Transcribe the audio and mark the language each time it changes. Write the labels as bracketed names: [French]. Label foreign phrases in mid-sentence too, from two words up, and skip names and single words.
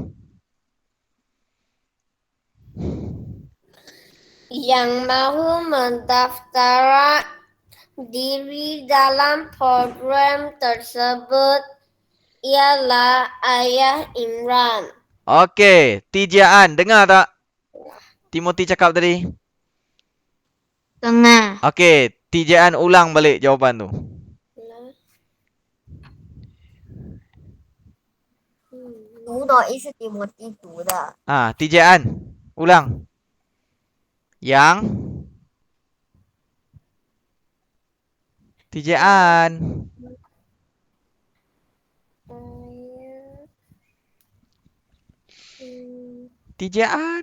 [Malay] Yang mahu mendaftarkan diri dalam program tersebut ialah ayah Imran. Okey, Tijaan, dengar tak? Timothy cakap tadi. Tengah. Okey, Tijaan ulang balik jawapan tu. Hmm. [Chinese] 读的意思提摩地读的， [Malay] Tijaan, ulang. Yang Tijaan. Ayah Tijaan.